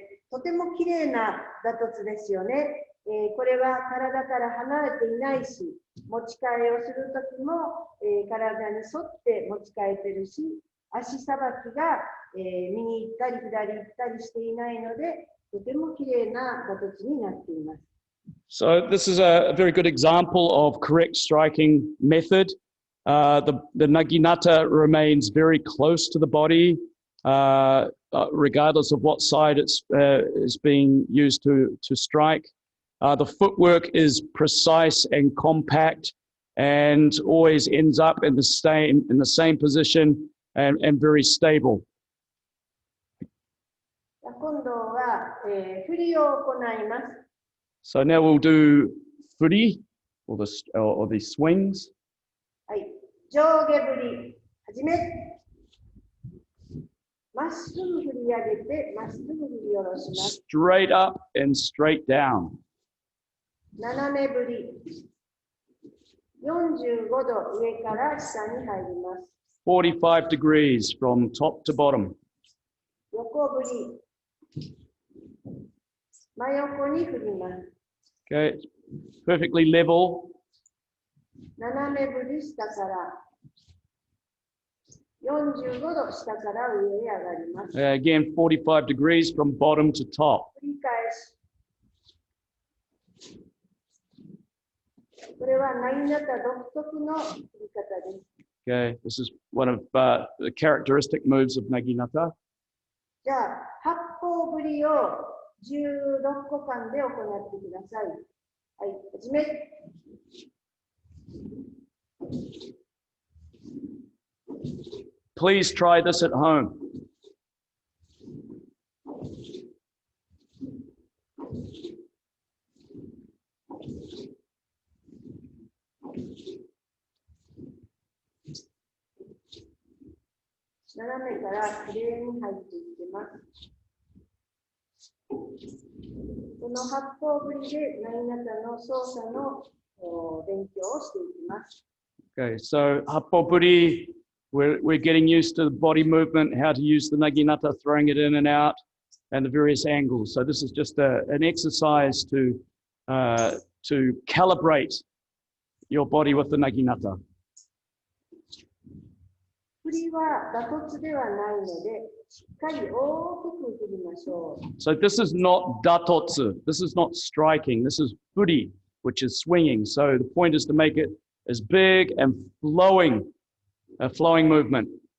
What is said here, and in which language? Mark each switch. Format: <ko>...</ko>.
<ja>とても綺麗な打突ですよね。これは体から離れていないし、持ち替えをするときも、体に沿って持ち替えてるし、足さばきが、右行ったり左行ったりしていないので、とても綺麗な打突になっています。</ja> <en>So this is a very good example of correct striking method. The naginata remains very close to the body, regardless of what side it's is being used to strike. The footwork is precise and compact, and always ends up in the same position and very stable.</en> <ja>今度は、振りを行います。</ja> <en>So now we'll do furi or the swings.</en> <ja>はい、上下振り、始め。まっすぐ振り上げて、まっすぐ振り下ろします。</ja> <en>Straight up and straight down.</en> <ja>斜め振り。 45度上から下に入ります。</ja> <en>45 degrees from top to bottom.</en> <ja>横振り。真横に振ります。</ja> <en>Okay, perfectly level.</en> <ja>斜め振り下から。 45度下から上へ上がります。</ja> <en>Again, 45 degrees from bottom to top.</en> <ja>繰り返し。これはナギナタ独特の振り方です。</ja> <en>Okay, this is one of the characteristic moves of Naginata.</en> <ja>じゃあ、八方振りを16個間で行ってください。はい、始め。</ja> <en>Please try this at home.</en> <ja>斜めからきれいに入っていってます。この八方振りでナギナタの操作の勉強をしていきます。</ja> <en>Okay, so Happopuri, we're getting used to the body movement, how to use the Naginata, throwing it in and out, and the various angles. So this is just an exercise to calibrate your body with the Naginata.</en> <ja>振りは打突ではないので、しっかり大きく振りましょう。</ja> <en>So this is not datotsu. This is not striking. This is furi, which is swinging. So the point is to make it as big and flowing, a flowing movement.</en>